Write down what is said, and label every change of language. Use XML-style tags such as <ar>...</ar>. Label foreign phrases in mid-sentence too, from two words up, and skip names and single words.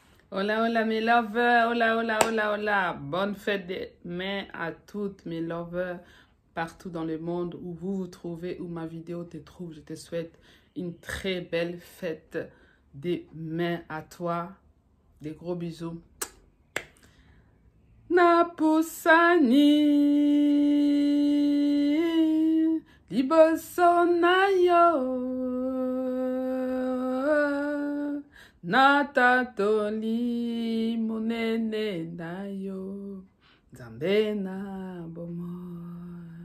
<es>Hola, hola</es> <fr>mes lovers,</fr> <es>hola, hola, hola, hola.</es> <fr>Bonne fête des mères à toutes mes lovers partout dans le monde où vous vous trouvez, où ma vidéo te trouve. Je te souhaite une très belle fête des mères à toi. Des gros bisous.</fr> <ln>Napusani liboso na yo natatoli monene na yo Nzambe na bomoi</ln>